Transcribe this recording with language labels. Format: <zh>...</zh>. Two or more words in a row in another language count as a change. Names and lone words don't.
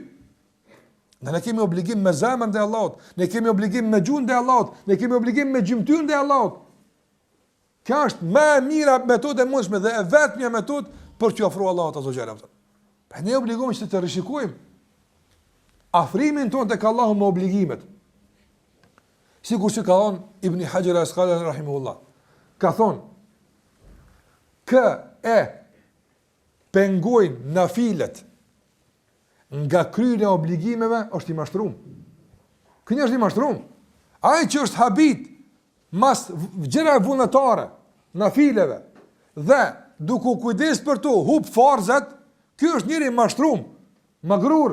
<sq>Ne kemi obligim me zemrën e Allahut, ne kemi obligim me gjuhën e Allahut, ne kemi obligim me gjymtyrën e Allahut. Kjo është më e mira metodë e mundshme dhe e vetmja metodë për t'u ofruar Allahut</sq> <ar>عز وجل.</ar> <sq>Pa ne obligojmë që të rishikojmë afrimin tonë tek Allahu me obligimet. Sikur që ka thonë Ibn Hajar al-Asqalani rahimahullah. Ka thonë kë e pengojnë nafilet nga kryerja e obligimeve është i mashtruar. Kënjë është i mashtruar. Ai që është habit mas gjëra vullnetare, nafileve dhe duke u kujdes për to, hub farzat, ky është njëri i mashtruar, magrur.</sq>